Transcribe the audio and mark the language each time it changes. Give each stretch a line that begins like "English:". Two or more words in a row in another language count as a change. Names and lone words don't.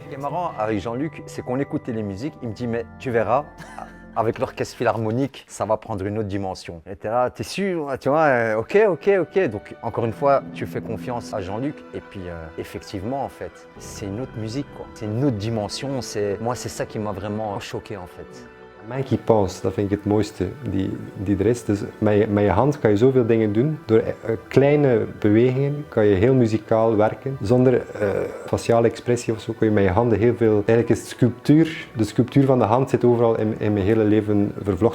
French: Ce qui est marrant avec Jean-Luc, c'est qu'on écoutait les musiques, il me dit mais tu verras, avec l'orchestre philharmonique, ça va prendre une autre dimension. Et t'es là, t'es sûr, tu vois, ok. Donc encore une fois, tu fais confiance à Jean-Luc et puis effectivement en fait, c'est une autre musique quoi. C'est une autre dimension, moi c'est ça qui m'a vraiment choqué en fait. Mijn qui pense,
Dutch: dat vind ik het mooiste die er is. Dus met je hand kan je zoveel dingen doen. Door kleine bewegingen kan je heel muzikaal werken. Zonder faciale expressie of zo kun je met je handen heel veel... Eigenlijk is sculptuur, de sculptuur van de hand zit overal in mijn hele leven vervlochten.